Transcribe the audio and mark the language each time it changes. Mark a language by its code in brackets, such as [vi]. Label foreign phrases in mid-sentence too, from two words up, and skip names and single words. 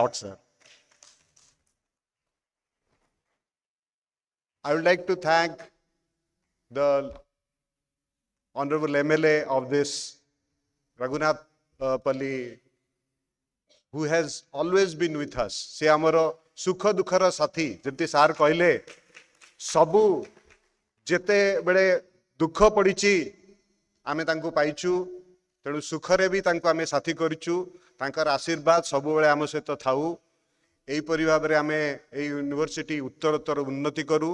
[en] Thanks a lot, sir. I would like to thank the Honorable MLA of this, Raghunath Palli, who has always been with us. [or] ସେ ଆମର ସୁଖ ଦୁଃଖର ସାଥୀ, ଯେମିତି sir କହଲେ, ସବୁ ଯେତେ ବଡ଼େ ଦୁଖ ପଡ଼ିଛି ଆମେ ତାଙ୍କୁ ପାଇଛୁ, ତେଣୁ ସୁଖରେ ଭି ତାଙ୍କୁ ଆମେ ସାଥୀ କରିଛୁ, ତାଙ୍କର ଆଶୀର୍ବାଦ ସବୁ ବେଳେ ଆମ ସହିତ ଥାଉ। ଏହିପରି ଭାବରେ ଆମେ ଏଇ ୟୁନିଭର୍ସିଟି ଉତ୍ତରୋତ୍ତର ଉନ୍ନତି କରୁ।